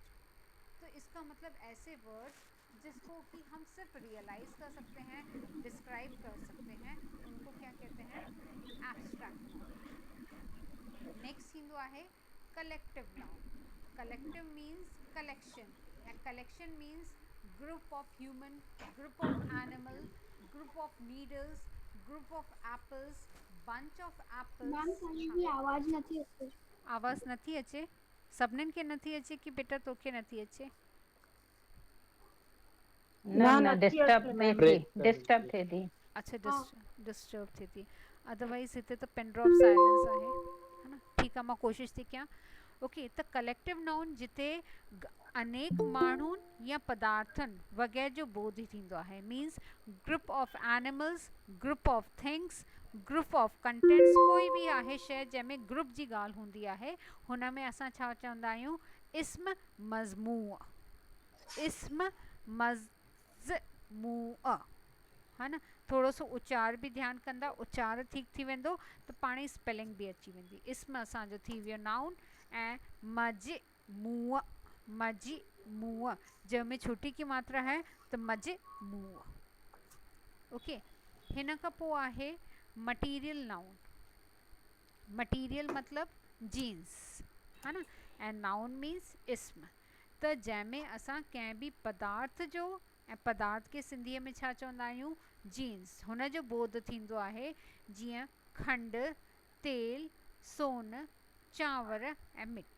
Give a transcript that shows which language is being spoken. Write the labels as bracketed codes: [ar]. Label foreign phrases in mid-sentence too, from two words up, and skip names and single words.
[hi] तो इसका मतलब ऐसे वर्ड्स जिसको कि हम सिर्फ रियलाइज़ कर सकते हैं, डिस्क्राइब कर सकते हैं, उनको क्या कहते हैं, [en] abstract noun. [sd] नेक्स्ट थींदो आहे [en] collective noun. collective means collection, या collection means group of human, group of animal, group of needles, group of apples, bunch of मैम एप्पल्स। [hi] कहीं भी [sd] आवाज नथी अचे। आवाज़ नथी अचे, सभिनीनि खे नथी अचे कि बेटा तोखे नथी अचे? न न डिस्टर्ब थिए थी, [hi] ब्रेक कर रही [sd] डिस्टर्ब थी। थिए थी। [hi] अच्छा, हाँ [sd] डिस्टर्ब थिए थी, अदरवाइज़ हिते त [en] pin drop silence [sd] आहे, [hi] है न। [sd] ठीकु आहे, मां कोशिशि थी कयां। ओके, त [en] collective noun [sd] जिते अनेक माण्हुनि या पदार्थनि वग़ैरह जो बोध थींदो आहे, [en] means group of animals, group of things, group of contents. [sd] कोई बि आहे शइ जंहिंमें ग्रुप जी ॻाल्हि हूंदी आहे, हुन में असां छा चवंदा आहियूं, इस्म मज़मूअ, इस्म मज़मूअ, [hi] है न। [sd] थोरो सो उचार बि ध्यानु कंदा, उचार ठीक थी वेंदो त पाण ई स्पेलिंग बि अची वेंदी। इस्म असांजो थी वियो नाउन, ऐं मजमूअ, मजमूअ जंहिंमें [hi] छोटी की मात्रा है [sd] त मजमूअ। ओके, हिन खां पोइ आहे [en] material noun. [sd] मटीरियल मतलब जीन्स, [hi] है न, [sd] ऐं [en] noun means [sd] इस्म। त जंहिंमें असां कंहिं बि पदार्थ जो, ऐं पदार्थ खे सिंधीअ में छा चवंदा आहियूं, जीन्स, हुन जो बोध थींदो आहे। जीअं खंड, तेल, सोन, चांवर ऐं मिटी।